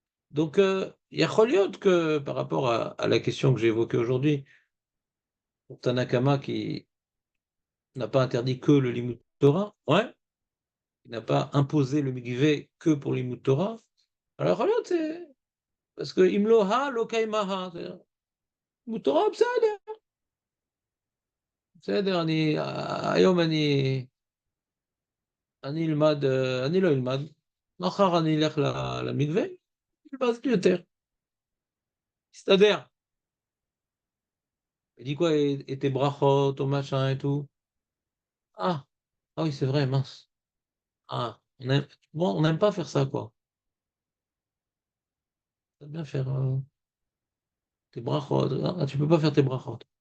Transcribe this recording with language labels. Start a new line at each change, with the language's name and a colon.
French: Donc, il y a Choliot que par rapport à la question que j'ai évoquée aujourd'hui, pour Tanakama qui n'a pas interdit que le Limut Torah, ouais, il n'a pas imposé le Mikvé que pour Limut Torah. Alors, Choliot, c'est. parce que Imloha Lokaimaha, c'est-à-dire, Limut Torah,
Hebrew: בסדר, היום אני אלמד, אני לא אלמד, מחר אני אלך למקווה, ואז יותר. הסתדר.
French: Il dit quoi, et tes brachot, ton machin et tout. Ah, ah oui, c'est vrai, mince. Ah, bon, on n'aime pas faire ça, quoi. T'aimes bien faire tes brachot. Ah, tu peux pas faire tes brachot.